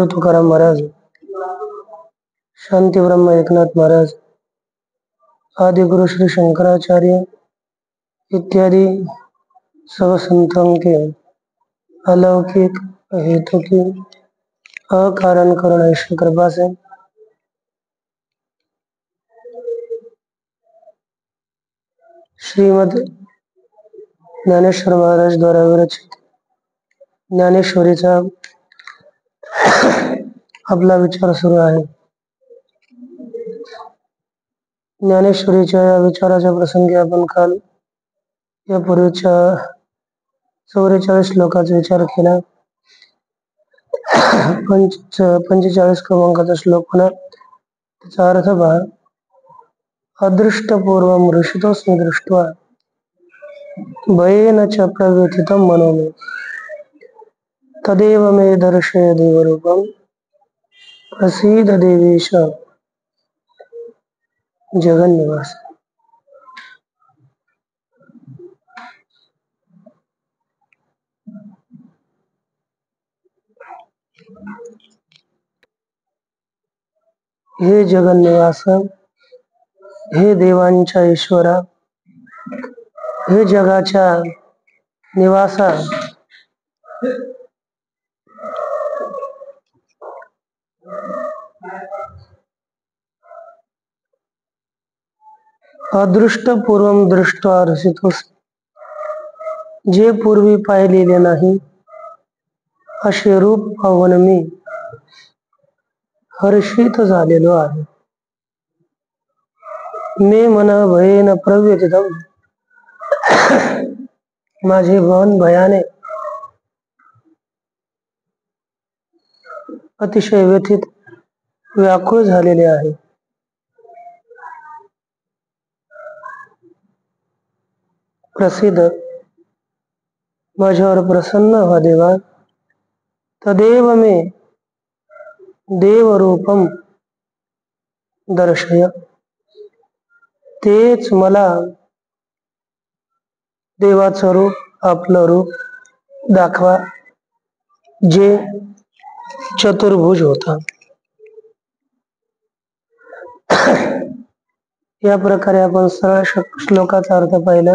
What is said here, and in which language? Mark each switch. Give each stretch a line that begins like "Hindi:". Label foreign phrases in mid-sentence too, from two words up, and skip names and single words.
Marathi: तुकाराम महाराज, शांती ब्रह्म एकनाथ महाराज,
Hindi: आदि गुरु श्री शंकराचार्य इत्यादि सब संतों के अलौकिक हेतु की अकारण करुणा ईश्वर कृपा से
Marathi: श्रीमद ज्ञानेश्वर महाराज
Hindi: द्वारा विरचित
Marathi: ज्ञानेश्वरीचा आपला विचार सुरू आहे. ज्ञानेश्वरीच्या या विचाराच्या प्रसंगी आपण काल यापूर्वीच्या 44 श्लोकाचा विचार केला. 45 क्रमांकाचा श्लोक पुन्हा त्याचा अर्थ पहा.
Sanskrit: अदृष्टपूर्वम ऋषितोस्मि दृष्ट्वा भयेन च प्रव्यथितं मनो मे तदेव मे दर्शय देवरूपं प्रसीद देवेश जगन्निवास.
Marathi: हे जगन्निवास, हे देवांच्या ईश्वरा, हे जगाच्या निवासा,
Sanskrit: अदृष्टपूर्वम दृष्ट्वा हर्षितोस,
Marathi: जे पूर्वी पाहिलेले नाही असे रूप पाहून मी हर्षित झालेलो आहे.
Sanskrit: मे मन भयेन प्रव्यथितम,
Marathi: माझे मन भयाने अतिशय व्यथित व्याकुळ झालेले आहे. प्रसिद्ध, माझ्यावर प्रसन्न व्हा देवा.
Sanskrit: तदेव मे देवरूपम दर्शय,
Marathi: तेच मला देवाचं रूप, आपलं रूप दाखवा, जे चतुर्भुज होता. या प्रकारे आपण सरळ श्लोकाचा अर्थ पाहिला.